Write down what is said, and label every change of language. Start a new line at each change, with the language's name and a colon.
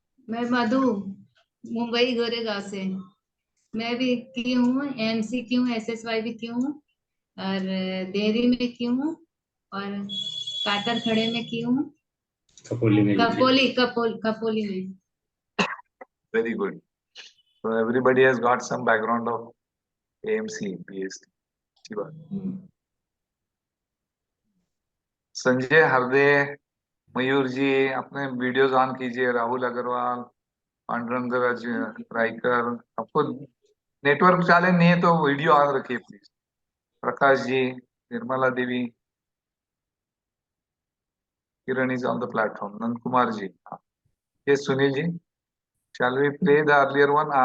Hindi: मैं मधु, मुंबई गोरेगांव से. मैं भी की हूँ, AMC की हूँ, SSY भी की हूँ, और देहरी में की हूँ, और कातर खड़े में की हूँ, खपोली में भी थी। कपोली में.
English: Very good. So everybody has got some background of AMC, BST.
Hindi: अच्छी बात। संजय हरदे, मयूर जी अपने वीडियोस ऑन कीजिए। राहुल अग्रवाल, पांडुरंग रायकर, आपको नेटवर्क चैलेंज नहीं है तो वीडियो ऑन रखिए please. Prakash ji, Nirmala Devi, Kiran
English: is on the platform,
Hindi: Nand Kumar ji, ये Sunil ji,
English: Shall we play the earlier one.